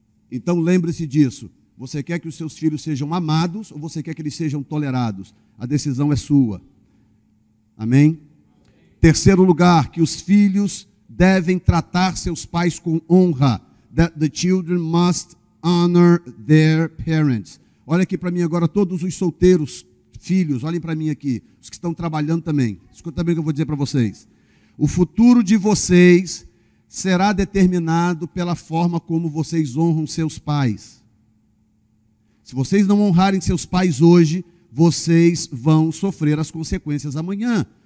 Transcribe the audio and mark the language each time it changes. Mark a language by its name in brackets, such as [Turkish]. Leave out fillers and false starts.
[Portuguese] Então lembre-se disso. Você quer que os seus filhos sejam amados ou você quer que eles sejam tolerados? A decisão é sua. Amém? Terceiro lugar, que os filhos devem tratar seus pais com honra. [English] That the children must honor their parents. [Portuguese] Olha aqui para mim agora, todos os solteiros, filhos, olhem para mim aqui, os que estão trabalhando também. Escuta bem o que eu vou dizer para vocês. O futuro de vocês será determinado pela forma como vocês honram seus pais. Se vocês não honrarem seus pais hoje, vocês vão sofrer as consequências amanhã.